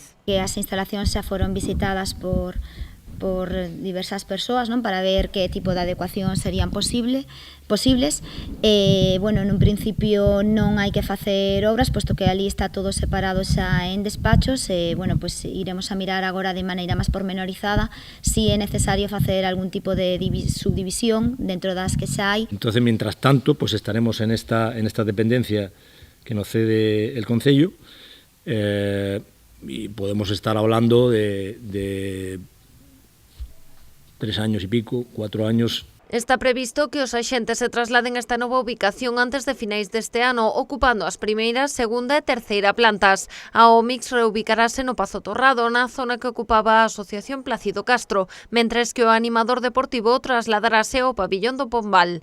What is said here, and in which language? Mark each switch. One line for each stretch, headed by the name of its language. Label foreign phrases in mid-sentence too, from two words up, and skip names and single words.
Galician: Que as instalacións xa foron visitadas por diversas persoas, non, para ver que tipo de adecuacións serían posibles. Nun principio non hai que facer obras, posto que ali está todo separado xa en despachos. Iremos a mirar agora de maneira máis pormenorizada si é necesario facer algún tipo de subdivisión dentro das que xa hai.
Spanish: Entonces, mientras tanto, pues estaremos en esta dependencia que nos cede el Concello y podemos estar hablando de 3 años y pico, 4 años.
Galician: Está previsto que os axentes se trasladen a esta nova ubicación antes de finais deste ano, ocupando as primeiras, segunda e terceira plantas. A OMIX reubicarase no Pazo Torrado, na zona que ocupaba a Asociación Plácido Castro, mentres que o animador deportivo trasladarase ao Pabillón do Pombal.